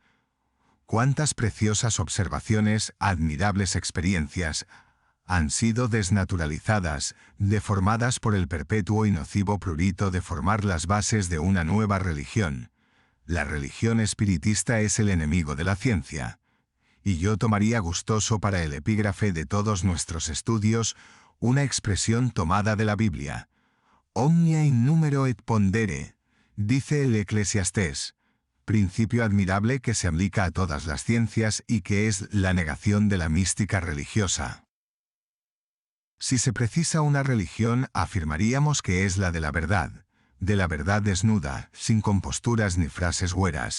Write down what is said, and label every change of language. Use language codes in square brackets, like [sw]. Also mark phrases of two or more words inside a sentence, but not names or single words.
[es] Cuántas preciosas observaciones, admirables experiencias, han sido desnaturalizadas, deformadas por el perpetuo y nocivo prurito de formar las bases de una nueva religión. La religión espiritista es el enemigo de la ciencia. Y yo tomaría gustoso para el epígrafe de todos nuestros estudios una expresión tomada de la Biblia. [la] Omnia in numero et pondere, [es] dice el Eclesiastés, principio admirable que se aplica a todas las ciencias y que es la negación de la mística religiosa. Si se precisa una religión, afirmaríamos que es la de la verdad desnuda, sin composturas ni frases hueras.